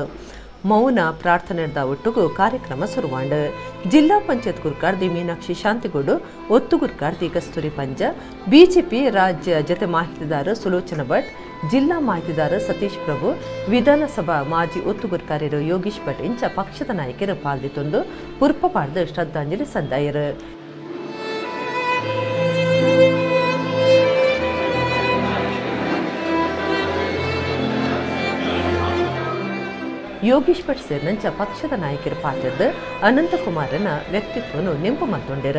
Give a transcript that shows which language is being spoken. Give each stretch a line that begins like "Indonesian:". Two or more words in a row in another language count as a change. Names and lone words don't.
Tulu: ಮೌನ ಪ್ರಾರ್ಥನೆದ ಒಟ್ಟುಗು ಕಾರ್ಯಕ್ರಮ ಸುರುವಾಂಡ್ ಜಿಲ್ಲಾ ಪಂಚಾಯತ್ ಗುರ್ಕಾರ್ದಿ ಮೀನಾಕ್ಷಿ ಶಾಂತಿಗೌಡ ಒತ್ತು ಗುರ್ಕಾರ್ದಿ ಕಸ್ತೂರಿ ಪಂಜ ಬಿಜೆಪಿ ರಾಜ್ಯ ಜತೆ ಮಾಹಿತಿದಾರ ಸುಲೋಚನಾ ಭಟ್ ಜಿಲ್ಲಾ ಮಾಹಿತಿದಾರ ಸತೀಶ್ ಪ್ರಭು ವಿಧಾನಸಭಾ ಮಾಜಿ ಒತ್ತು ಗುರ್ಕಾರ್ಯರು ಯೋಗೀಶ್ ಭಟ್ ಇಂಚ ಪಕ್ಷದ ನಾಯಕರು ಪಾಲ್ದಿತ್ತೊಂದು ಪುರ್ಪಪಾಡ್ದು ಶ್ರದ್ಧಾಂಜಲಿ ಸಂದಾಯರು.
Kannada: ಯೋಗೀಶ್ ಭಟ್ ಸೇರಿದಂಚ ಪಕ್ಷದ ನಾಯಕರ ಪಾತ್ರದ ಅನಂತಕುಮಾರನ ವ್ಯಕ್ತಿತ್ವವನ್ನು ನೆಂಪು ಮಾಡಿಕೊಂಡರು.